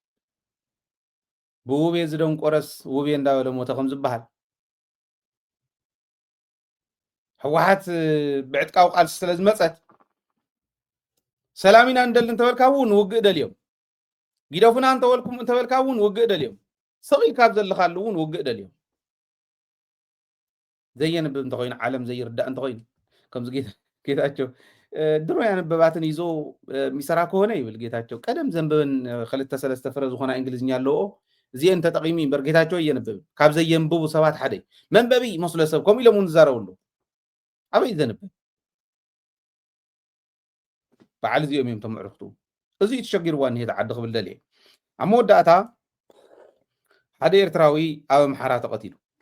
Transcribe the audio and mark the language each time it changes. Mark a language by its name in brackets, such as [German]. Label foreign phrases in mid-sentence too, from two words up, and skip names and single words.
[Tigrinya] ብውቤ ዝደንቆረስ ውቤ እንዳበለ ሞተ ከም ዝበሃል ሕወሓት ብዕጥቃዊ ቃልሲ ስለ ዝመፀት ሰላም ኢና እንደሊ እንተበልካ እውን ውግእ ደልዮም ጊደፉና እንተበልካ እውን ውግእ ደልዮም ሰቂል ካብ ዘለኻሉ እውን ውግእ ደልዮም ዘየንብብ እንተኮይኑ ዓለም ዘይርዳእ እንተኮይኑ ከምዚ ጌታቸው ድሮ [Amharic] ያነበባትን ይዞ የሚሰራ ከሆነ [Tigrinya] ይብል ጌታቸው ቀደም ዘንብበን 2-3 ፍረ ዝኾና እንግሊዝኛ ኣለዎ እዚአን ተጠቂሚ እምበር ጌታቸው እየንብብ ካብ ዘየንብቡ ሰባት ሓደ መንበቢ መስሎ ሰብ ከምኡ ኢሎም እውን ዝዛረብሉ ኣበይ ዘንብብ በዓል እዚኦም እዮም ተምዕርኽቱ እዚ ተሸጊርዋ እኒሄ ተዓዲ ክብል ደልየ ኣብ መወዳእታ ሓደ ኤርትራዊ ኣብ ኣምሓራ ተቐቲሉ